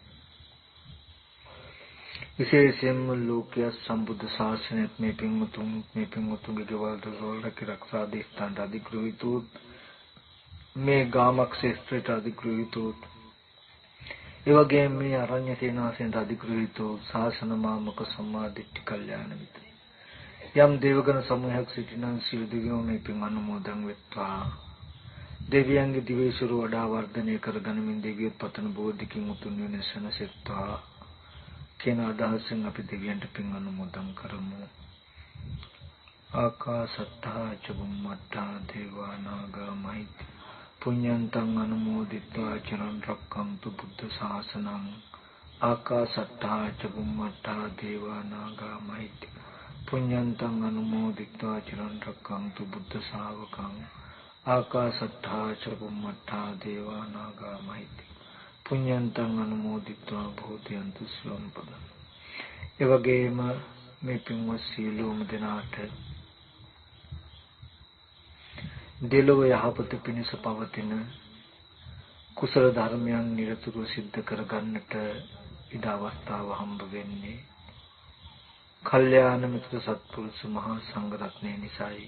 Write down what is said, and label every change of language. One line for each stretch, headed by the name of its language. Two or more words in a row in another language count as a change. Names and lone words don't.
Sinhala: විශේෂයෙන්ම ලෝකීය සම්බුද්ධ ශාසනයත් මේ පින්වතුන්ගේ ගෙවල් දොරවල් රැකී ස්ථානට අධිග්‍රහිතොත්, මේ ගාමක් ශේෂ්ත්‍රයට අධිග්‍රහිතොත්, ඒ වගේම මේ අරණ්‍ය සේනාසනයට අධිග්‍රහිතොත් ශාසන මාමක සම්මාදිට්ඨි කල්යාණ මිත්‍ර යම් දේවගණ සමූහයක් සිටිනම් සියලු දෙවියෝ මේ පින් අනුමෝදන් වෙත්වා. දෙවියන්ගේ දිවයිසුරු වඩා වර්ධනය කරගනිමින් දෙවියොත් පතන බෝධිකින් උතුම් නිවන සැනසෙත්වා කියන අදහසෙන් අපි දෙවියන්ට පින් අනුමෝදන් කරමු.
Pali: ආකාසත්තා ච බුම්මත්තා දේවා නාග මහිත්‍ති පුඤ්ඤන්තං අනුමෝදිත්වා චිරන් රක්ඛන්තු බුද්ධ ශාසනං. ආකාසත්තා ච බුම්මත්තා දේවා නාග මහිත්‍ති පුඤ්ඤන්තං අනුමෝදිත්වා චිරන් රක්ඛන්තු බුද්ධ ශාවකං. ආකාසත්තා ච බුම්මත්තා දේවා නාග මහිත්‍ති පුඤ්ඤන්තං අනුමෝදිත්වා භූතයන්තු සම්පදං.
Sinhala: ඒ වගේම මේ පින්වත් සීලෝම දෙනාට දෙලොව යහපත පිණිස පවතින කුසල ධර්මයන් නිරතුරුව සිද්ධ කරගන්නට ඉඩ අවස්ථාව හම්බ වෙන්නේ කල්යාණ මිත්‍ර සත්පුරුෂ මහා සංඝ රත්නය නිසායි.